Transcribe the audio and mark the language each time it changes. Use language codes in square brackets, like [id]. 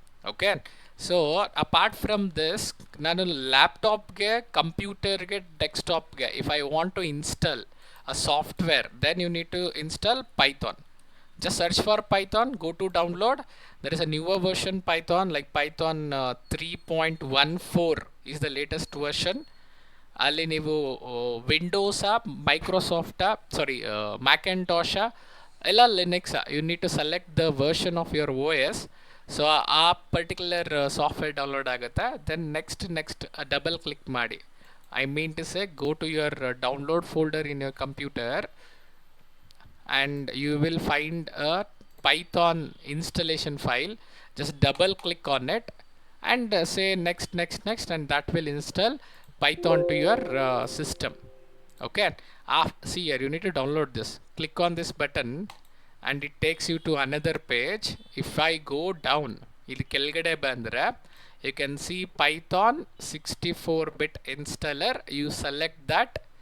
[en] Okay, so apart from this, [kn] ನಾನು ಲ್ಯಾಪ್ಟಾಪ್ಗೆ, ಕಂಪ್ಯೂಟರ್ಗೆ, ಡೆಸ್ಕ್ಟಾಪ್ಗೆ [en] if I want to install a software, then you need to install Python. Just search for Python, go to download. There is a newer version Python, like Python 3.14 is the latest version. [kn] ಅಲ್ಲಿ ನೀವು ವಿಂಡೋಸಾ, ಮೈಕ್ರೋಸಾಫ್ಟಾ, ಮ್ಯಾಕೆಂಟಾಶಾ, ಎಲ್ಲ ಲಿನಕ್ಸಾ, [en] You need to select the version of your OS. So [kn] ಆ particular software download ಆಗುತ್ತೆ. [en] Then next double click ಮಾಡಿ, I mean to say go to your download folder in your computer and you will find a Python installation file. Just double click on it and say next, and that will install Python to your system. Okay, see here, you need to download this. Click on this button and it takes you to another page. If I go down, [kn] ಇಲ್ಲಿ ಕೆಳಗಡೆ ಬಂದರೆ [en] you can see Python 64-bit installer. You select that.